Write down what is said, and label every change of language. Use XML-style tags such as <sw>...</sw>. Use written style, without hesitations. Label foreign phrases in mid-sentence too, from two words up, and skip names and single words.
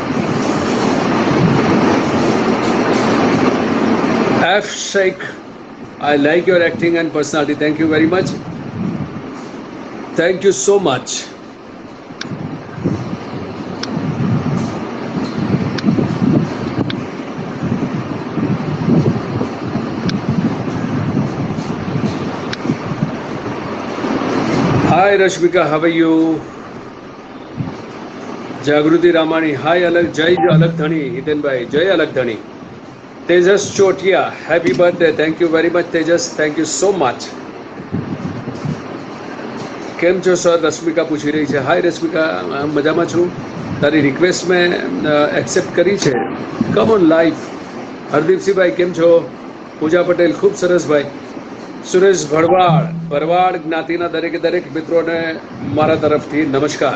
<en>એફ શેખ, I like your acting and personality. Thank you very much. Thank you so much. Hi Rashmika, how are you? Jagruti Ramani, hi Alak, Jai Alak Dhani, Hiten Bhai, Jai Alak Dhani. Tejas Chotia, happy birthday. Thank you very much Tejas, thank you so much.</en> <gu>કેમ છો સર? રશ્મિકા પૂછી રહી છે. હાય રશ્મિકા, મજામાં છું. તારી રિક્વેસ્ટ મેં એક્સેપ્ટ કરી છે.</gu> <en>come on life.</en> <gu>હરદીપસિંહભાઈ કેમ છો? પૂજા પટેલ ખૂબ સરસ ભાઈ. સુરેશ ભરવાડ જ્ઞાતિના દરેક મિત્રોને મારા તરફથી નમસ્કાર.</gu>